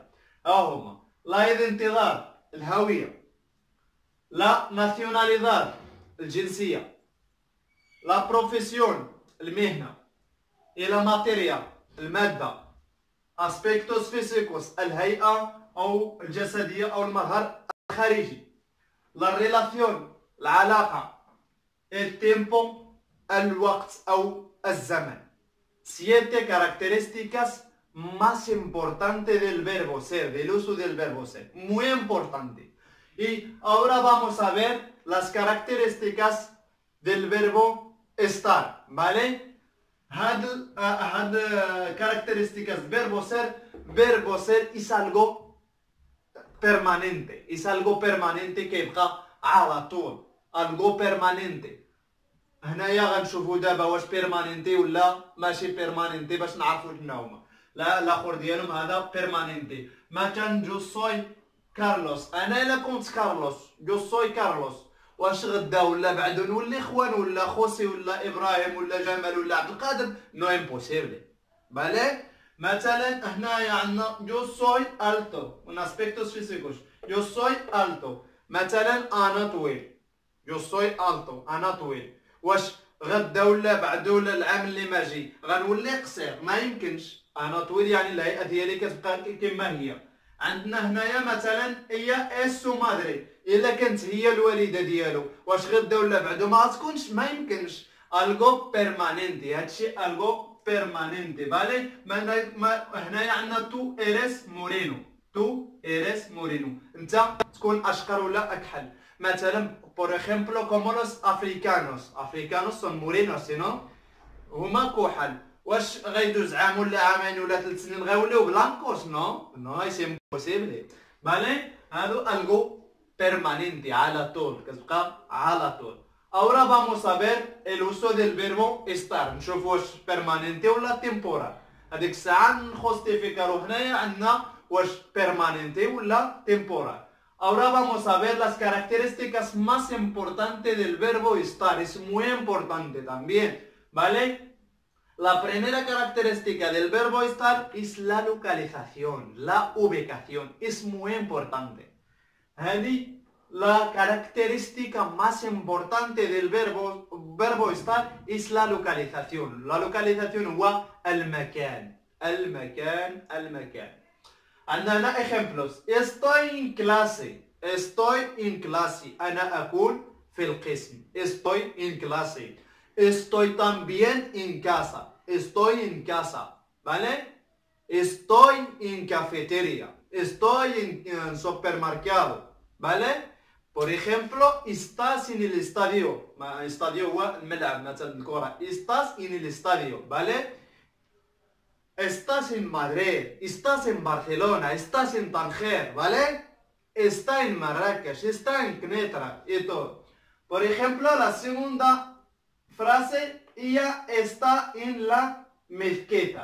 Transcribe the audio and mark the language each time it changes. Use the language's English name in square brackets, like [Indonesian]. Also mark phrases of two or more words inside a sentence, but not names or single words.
[Arabic] ها هما [Spanish] la identidad [Arabic] الهويه، [Spanish] la nacionalidad [Arabic] الجنسيه، [Spanish] la profesión [Arabic] المهنة، إلى ماتيريا المادة، [Spanish] aspectos físicos [Arabic] الهيئة أو الجسدية أو المظهر الخارجي، [Spanish] la relación [Arabic] العلاقة، التيمبو الوقت أو الزمن. [Spanish] Siete características más importantes del verbo ser, del uso del verbo ser, muy importante. Y ahora vamos a ver las características del verbo estar, ¿vale? هاد características verbo ser es algo permanente [Arabic] كيبقى على طول [Spanish] algo permanente. [Arabic] هنايا غنشوفوا دابا واش بيرماننتي ولا ماشي بيرماننتي باش نعرفوا شنو هما. لا الاخر ديالهم هذا بيرماننتي. مثلا [Spanish] yo soy Carlos, [Arabic] انا الا كنت كارلوس [Spanish] yo soy Carlos, [Arabic] واش غدا ولا بعد نولي خوان ولا خوسي ولا ابراهيم ولا جمال ولا عبد القادر؟ [Spanish] no imposible. [Arabic] بالي مثلا هنايا عندنا [Spanish] yo soy alto un aspectos físicos yo soy alto. [Arabic] مثلا انا طويل [Spanish] yo soy alto [Arabic] انا طويل. واش غدا ولا بعد ولا العام اللي ماجي غنولي قصير؟ ما يمكنش. انا طويل يعني الهيئه ديالي كتبقى كما هي. عندنا هنايا مثلا هي [Spanish] es madre, [Arabic] الا كانت هي الوالده ديالو واش غدا ولا بعدو ما تكونش، ما يمكنش. [Spanish] algo permanente, هادشي algo permanente. [Arabic] بالي هنايا عندنا [Spanish] tú eres moreno, tú eres moreno, [Arabic] انت تكون اشقر ولا اكحل. [Spanish] مثلا por ejemplo como los africanos son morenos نو، [Arabic] هما كحل. واش غيدوز عام ولا عامين ولا 3 سنين غيوليو بلانكوس؟ [Spanish] no es imposible. [Arabic] بالي هادو [Spanish] algo permanente, [Arabic] على طول كتبقى على طول. [Spanish] Ahora vamos a ver el uso del verbo estar. [Arabic] نشوف واش بيرماننتي ولا تيمبورال. هذيك الساعة نجوستيفيكارو هنايا عندنا واش بيرماننتي ولا تيمبورال. [Spanish] Ahora vamos a ver las características más importantes del verbo estar. Es muy importante también, ¿vale? La primera característica del verbo estar es la localización, la ubicación. Es muy importante. هذه la característica más importante del verbo estar es la localización. La localización [Arabic] هو المكان. عندنا ejemplos. [Spanish] Estoy en clase. [Arabic] أنا أكون في القسم. [Spanish] Estoy en clase. Estoy también en casa. Estoy en casa. ¿Vale? Estoy en cafetería. Estoy en supermercado. ¿Vale? Por ejemplo, estás en el estadio. [Arabic] Estadio هو الملعب مثلا الكرة. [Spanish] Estás en el estadio. ¿Vale? Estás en Madrid, estás en Barcelona, estás en Tanger, ¿vale? Está en Marrakech, está en Knetra y todo. Por ejemplo, la segunda frase, ella está en la mezquita.